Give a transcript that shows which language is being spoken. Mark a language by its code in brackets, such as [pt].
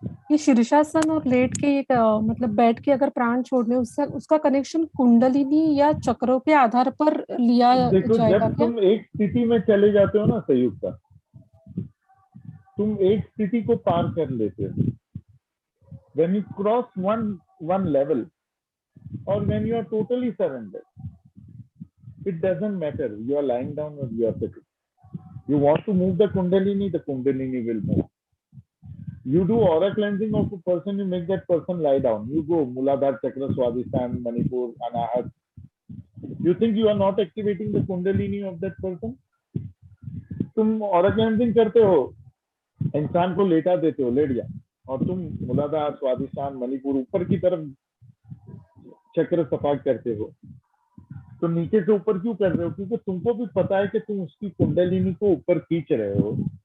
[hi] ये शीर्षासन और लेट के एक मतलब बैठ के अगर प्राण छोड़ने, उससे उसका कनेक्शन कुंडलिनी या चक्रों के आधार पर लिया देखो, जाएगा जब क्या? तुम एक स्थिति में चले जाते हो ना संयुक्ता, तुम एक स्थिति को पार कर लेते हो। [en] When you cross one level or when you are totally surrendered, it doesn't matter you are lying down or you are sitting. You want to move the kundalini will move. You do aura cleansing of a person, you make that person lie down. You go Muladhara Chakra, Swadhisthana, Manipur, Anahat. You think you are not activating the kundalini of that person? [hi] तुम aura cleansing करते हो, इंसान को लेटा देते हो, late जा, और तुम मूलाधार, स्वादिष्ठान, मणिपुर ऊपर की तरफ चक्र सफा करते हो, तो नीचे से ऊपर क्यों कर रहे हो? क्योंकि तुमको भी पता है कि तुम उसकी कुंडलिनी को ऊपर खींच रहे हो।